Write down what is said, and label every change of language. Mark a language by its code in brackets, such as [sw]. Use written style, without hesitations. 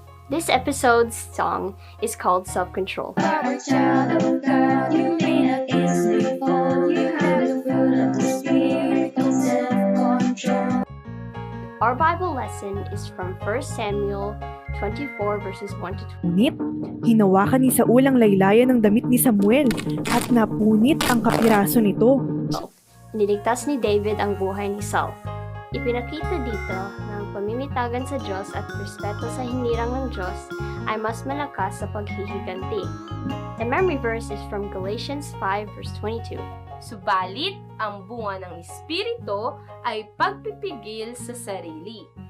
[en] This episode's song is called Self-Control. A child of God, you may not easily fall. You have the fruit of the Spirit of self-control. Our Bible lesson is from 1 Samuel 24 verses 1 to 2. [tl] Ngunit, hinawakan ni Saul ang laylayan ng damit ni Samuel at napunit ang kapiraso nito. Niligtas ni David ang buhay ni Saul. Ipinakita dito na ang pamimitagan sa Diyos at respeto sa hinirang ng Diyos ay mas malakas sa paghihiganti. [en] The memory verse is from Galatians 5 verse 22. [tl] Subalit, ang bunga ng Espiritu ay pagpipigil sa sarili.